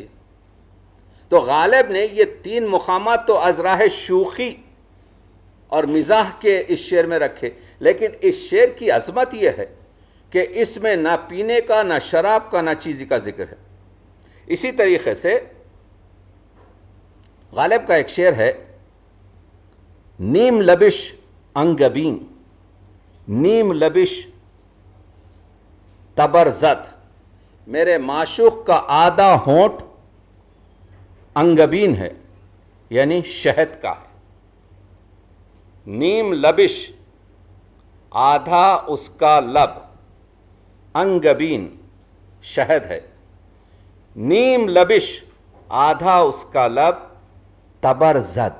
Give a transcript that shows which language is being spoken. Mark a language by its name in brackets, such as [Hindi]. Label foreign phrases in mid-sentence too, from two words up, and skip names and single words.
[Urdu] تو غالب نے یہ 3 مقامات تو از راہ شوخی اور مزاح کے اس شعر میں رکھے، لیکن اس شعر کی عظمت یہ ہے کہ اس میں نہ پینے کا، نہ شراب کا، نہ چیزی کا ذکر ہے۔ اسی طریقے سے غالب کا ایک شعر ہے، [Persian] نیم لبش انگبین، نیم لبش تبرزت، [Urdu] میرے معشوق کا آدھا ہونٹ انگبین ہے، یعنی شہد کا ہے۔ [Persian] نیم لبش [Urdu] آدھا اس کا لب انگبین شہد ہے، [Persian] نیم لبش [Urdu] آدھا اس کا لب تبرزد۔